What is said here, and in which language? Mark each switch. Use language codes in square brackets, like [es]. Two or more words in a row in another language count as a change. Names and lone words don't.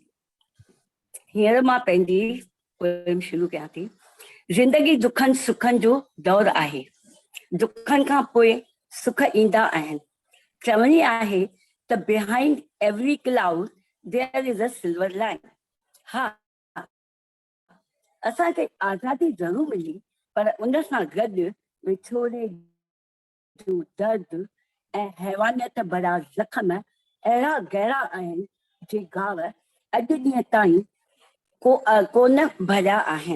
[sd] हींअर मां पंहिंजी पोएम शुरू कयां थी। ज़िंदगी दुखनि सुखनि जो दौर आहे। दुखनि खां पोइ सुख ईंदा आहिनि। चवणी आहे त [en] behind every cloud there is a silver line. [sd] हा, असांखे आज़ादी ज़रूर मिली पर उन सां गॾु विछोड़े जो दर्द ऐं हैवानियत भरा ज़ख़्म अहिड़ा गहरा आहिनि जे घाव अॼु ॾींहं ताईं कोन भरिया आहिनि।